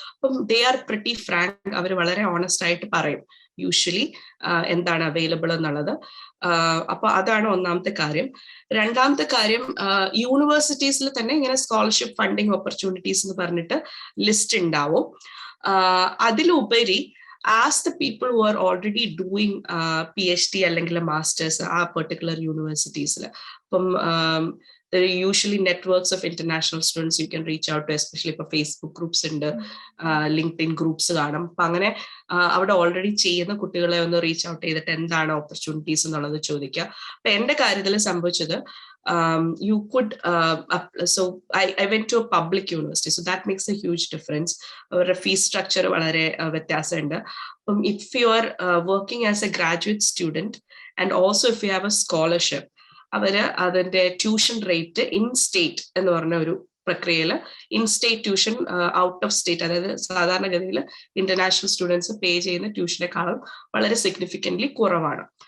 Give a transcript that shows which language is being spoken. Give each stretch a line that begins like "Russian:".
Malayalam: അപ്പം
English: they are pretty frank,
Malayalam: അവർ വളരെ honest ആയിട്ട് പറയും യൂഷ്വലി എന്താണ് അവൈലബിൾ എന്നുള്ളത്. അപ്പൊ അതാണ് ഒന്നാമത്തെ കാര്യം. രണ്ടാമത്തെ കാര്യം, യൂണിവേഴ്സിറ്റീസിൽ തന്നെ ഇങ്ങനെ സ്കോളർഷിപ്പ് ഫണ്ടിങ് ഓപ്പർച്യൂണിറ്റീസ് എന്ന് പറഞ്ഞിട്ട് ലിസ്റ്റ് ഉണ്ടാവും. അതിലുപരി
English: as the people who are already doing PhD അല്ലെങ്കിൽ masters ആ particular universities, there are usually networks of international students you can reach out to, especially for Facebook groups and LinkedIn groups കാണും.
Malayalam: അപ്പൊ അങ്ങനെ അവിടെ already ചെയ്യുന്ന കുട്ടികളെ ഒന്ന് reach out ചെയ്തിട്ട് എന്താണ് ഓപ്പർച്യൂണിറ്റീസ് എന്നുള്ളത് ചോദിക്കുക. അപ്പൊ എന്റെ കാര്യത്തിൽ സംഭവിച്ചത്,
English: you could so I went to a public university, so that makes a huge difference. Our fee structure
Malayalam: വളരെ വ്യത്യാസമുണ്ട്.
English: If you are working as a graduate student and also if you have a scholarship,
Malayalam: അതിന്റെ tuition rate in state എന്ന് പറഞ്ഞ ഒരു പ്രക്രിയയിൽ in state tuition out of state, അതായത് സാധാരണഗതിയിൽ international students പേ ചെയ്യുന്ന ട്യൂഷനെക്കാളും വളരെ സിഗ്നിഫിക്കൻ്റ്ലി കുറവാണ്.